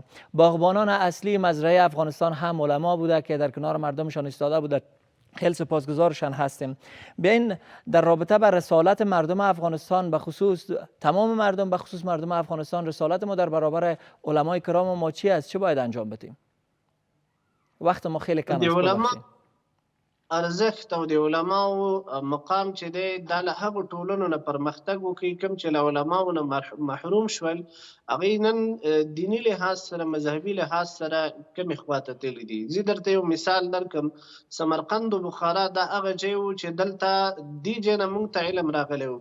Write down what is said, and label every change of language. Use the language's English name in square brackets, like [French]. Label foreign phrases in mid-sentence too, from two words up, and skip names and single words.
[Persian] باغبانان اصلی مزرعه افغانستان هم علما بوده که در کنار مردمشان ایستاده بوده. خیلی سپاسگزارشان هستیم. بیاین در رابطه با رسالت مردم افغانستان، به خصوص تمام مردم، به خصوص مردم افغانستان، رسالت ما در برابر علمای کرام ما چی است؟ چه باید انجام بدیم؟ وقت ما خیلی کم است. ببخشید. [Pashto] ارزښت او د علماو مقام چې دی دا له هغو ټولنو نه پرمختګ وکړي کوم چې له علماو نه محروم شول، هغوی نن دیني لحاظ سره مذهبي لحاظ سره کومې خواته تللي دي. زه درته یو مثال درکړم. سمرقند و بخارا دا هغه ځای و چې دلته دې ځای نه موږ ته علم راغلی و.